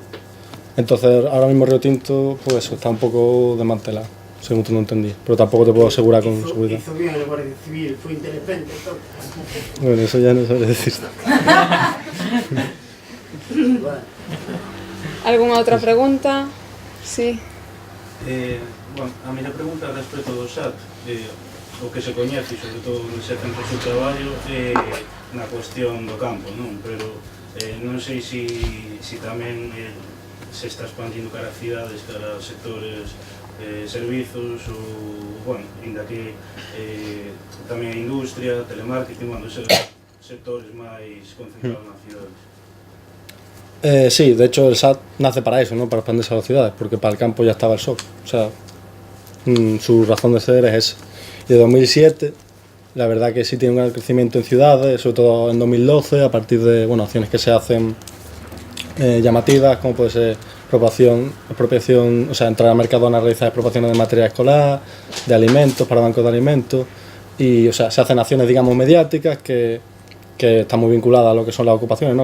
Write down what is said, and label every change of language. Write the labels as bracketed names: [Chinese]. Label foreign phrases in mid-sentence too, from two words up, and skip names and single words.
[Spanish] Entonces ahora mismo Río Tinto pues eso, está un poco desmantelado, según tú no entendí, pero tampoco te puedo asegurar con seguridad. Hizo bien el Guardia Civil, fue inteligente, todo. Bueno, eso ya no sabré decir. Bueno. ¿Alguna otra pregunta? Sí. [Galician] Bueno, a miña pregunta respecto do SAT, o que se coñece, sobre todo nese centro de traballo, na cuestión do campo, non? Pero non sei se tamén se está expandindo cara a cidades, cara a sectores servizos ou, bueno, ainda que tamén a industria, telemarketing, bueno, esos sectores máis concentrados nas cidades. [Spanish] Sí, de hecho el SAT nace para eso, ¿no? Para expandirse a las ciudades, porque para el campo ya estaba el SOC, o sea, su razón de ser es esa. Y de 2007, la verdad que sí tiene un gran crecimiento en ciudades, sobre todo en 2012, a partir de, bueno, acciones que se hacen llamativas, como puede ser expropiación, o sea, entrar al Mercadona a realizar expropiaciones de material escolar, de alimentos, para bancos de alimentos, y, o sea, se hacen acciones, digamos, mediáticas que están muy vinculadas a lo que son las ocupaciones, ¿no?